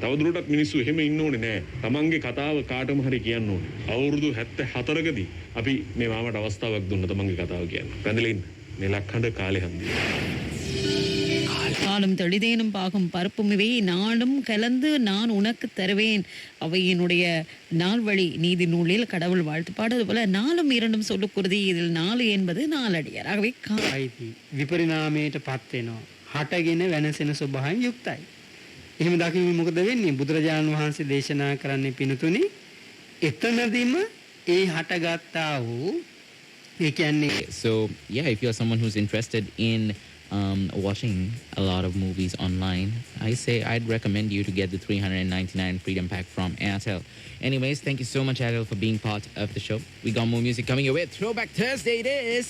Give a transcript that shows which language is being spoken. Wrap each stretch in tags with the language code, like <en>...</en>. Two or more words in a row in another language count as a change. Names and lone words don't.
<si>තවදුරටත් මිනිස්සු එහෙම ඉන්න ඕනේ නෑ. තමන්ගේ කතාව කාටම හරි කියන්න ඕනේ. අවුරුදු 74කදී අපි මේ මාමට අවස්ථාවක් දුන්න තමන්ගේ කතාව කියන්න. පැඳලා ඉන්න. මේ ලක්හඬ කාලේ හන්දිය.</si> <ta>காலம் தெளிதேனும் பாகும் பருப்பும் இவை நாடும் கலந்து நான் உனக்கு தருவேன் அவை என்னுடைய நால்வழி நீதி நூலில் கடவுள் வாழ்த்து பாடுவது போல நாலும் இரண்டும் சொல்லுக்குருதி இதில் 4 என்பது நாலடியார் ஆகவே</ta> <si>විපරිණාමයට පත් වෙනවා හටගෙන වෙනසෙන ස්වභාවයෙන් යුක්තයි. එහෙම දකින්න මොකද වෙන්නේ? බුදුරජාණන් වහන්සේ දේශනා කරන්නේ පිනුතුනි එතනදීම ඒ හටගත්තා වූ ඒ කියන්නේ</si> <en>So yeah, if you're someone who's interested in watching a lot of movies online, I'd recommend you to get the 399 Freedom Pack from Airtel. Anyways, thank you so much, Airtel, for being part of the show. We got more music coming your way. Throwback Thursday it is.</en>